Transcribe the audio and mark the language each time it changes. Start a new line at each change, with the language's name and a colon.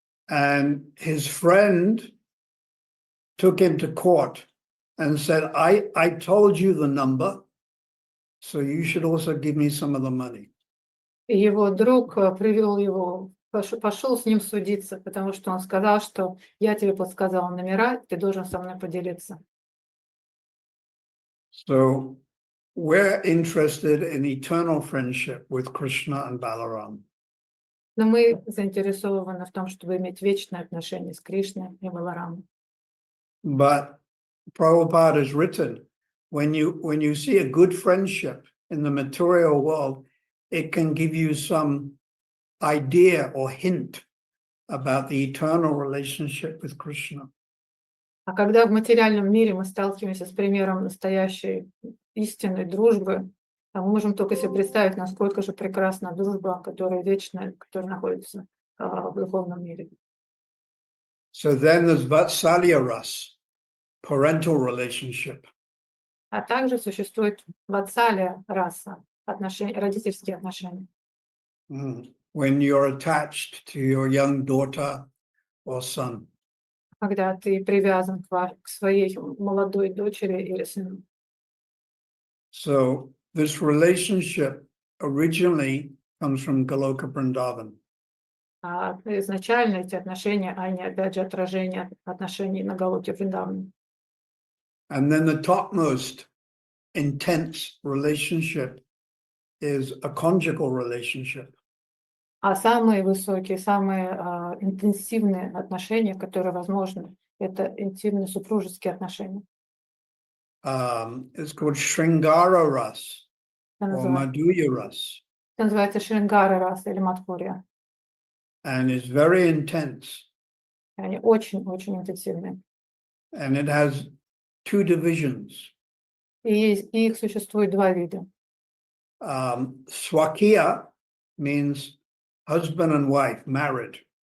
English: And his friend took him to court and said, I told you the number, so you should also give me some of the money.
Russian: И его друг привел его, пошел с ним судиться, потому что он сказал, что я тебе подсказал номера, ты должен со мной поделиться.
English: So we're interested in eternal friendship with Krishna and Balaram.
Russian: Но мы заинтересованы в том, чтобы иметь вечные отношения с Кришной и Баларамом.
English: But Prabhupada has written, when you see a good friendship in the material world, it can give you some idea or hint about the eternal relationship with Krishna.
Russian: А когда в материальном мире мы сталкиваемся с примером настоящей истинной дружбы, мы можем только себе представить, насколько же прекрасна дружба, которая вечная, которая находится в духовном мире.
English: So then there's Vatsalya Ras, parental relationship.
Russian: А также существует ватсалия раса, родительские отношения.
English: When you're attached to your young daughter or son.
Russian: Когда ты привязан к своей молодой дочери или сыну.
English: So this relationship originally comes from Goloka Vrindavan.
Russian: А изначально эти отношения, они опять же отражение отношений на Галоке Вриндаване.
English: And then the topmost intense relationship is a conjugal relationship.
Russian: А самые высокие, самые интенсивные отношения, которые возможны, это интимные супружеские отношения.
English: It's called Shringara Ras
Russian: Это
English: or
Russian: называется,
English: Madhurya Ras,
Russian: это называется Шрингара раса или Мадхурья.
English: and it's very intense.
Russian: Они очень-очень интенсивные.
English: And it has two divisions.
Russian: И их существует два вида.
English: Swakiya means husband and wife, married.